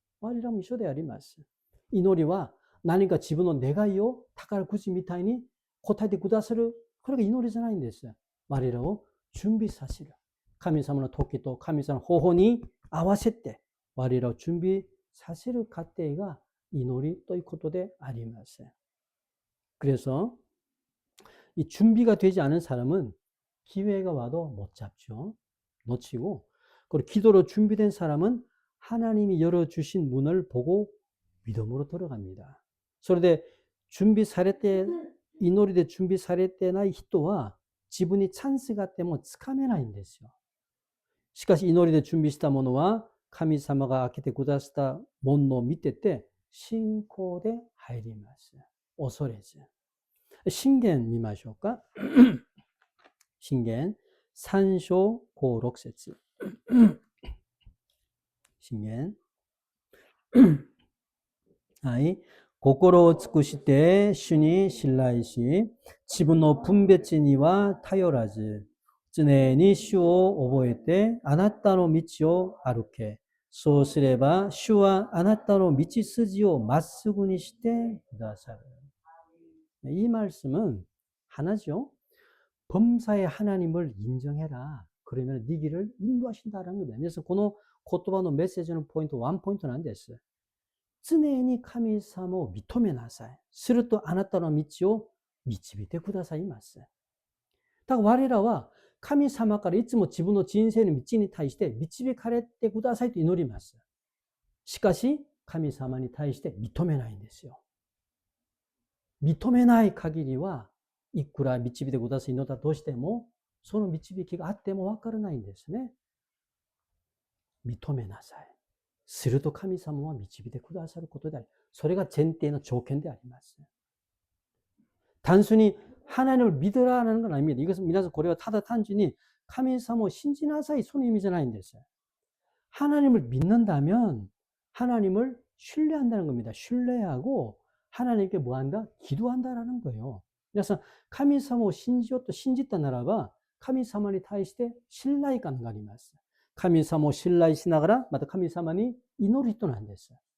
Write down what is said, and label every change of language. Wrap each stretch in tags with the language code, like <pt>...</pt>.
<ja>我らも一緒であります。祈りは何か自分の願いを宝くじみたいに答えてくださる、これが祈りじゃないんです。我らを準備させる。神様の時と神様の方法に合わせて我らを準備させる過程が祈りということであります。</ja> <ko>그래서 이 준비가 되지 않은 사람은 기회가 와도 못 잡죠. 놓치고, 그리고 기도로 준비된 사람은 하나님이 열어주신 문을 보고 믿음으로 들어갑니다.</ko> <ja>それで準備されて祈りで準備されてない人は自分にチャンスがあってもつかめないんですよ。しかし祈りで準備したものは神様が開けてくださった門を見てて信仰で入ります。恐れず。信玄見ましょうか。信玄3章5、6節。信玄。はい。心を尽くして主に信頼し、自分の分別には頼らず、常に主を覚えてあなたの道を歩け。そうすれば主はあなたの道筋をまっすぐにしてくださる。</ja> <ko>이 말씀은 하나죠. 범사의 하나님을 인정해라. 그러면 네 길을 인도하신다라는 겁니다. 그래서</ko> <ja>この言葉のメッセージのポイント、ワンポイントなんです。常に神様を認めなさい。するとあなたの道を導いてくださいます。だから我らは神様からいつも自分の人生の道に対して導かれてくださいと祈ります。しかし神様に対して認めないんですよ。認めない限りはいくら導いてください祈ったとしてもその導きがあってもわからないんですね。認めなさい。すると神様は導いてくださることであり、それが前提の条件であります。</ja> <ko>단순히 하나님을 믿으라는 건 아닙니다. 이것은</ko> <ja>皆さんこれはただ単純に神様を信じなさいその意味じゃないんです。</ja> <ko>하나님을 믿는다면 하나님을 신뢰한다는 겁니다. 신뢰하고 하나님께 뭐한다? 기도한다라는 거예요.</ko> <ja>그래서 神様を信じようと信じたならば神様に対して信頼感があります。神様を信頼しながらまた神様に祈る人なんです。</ja>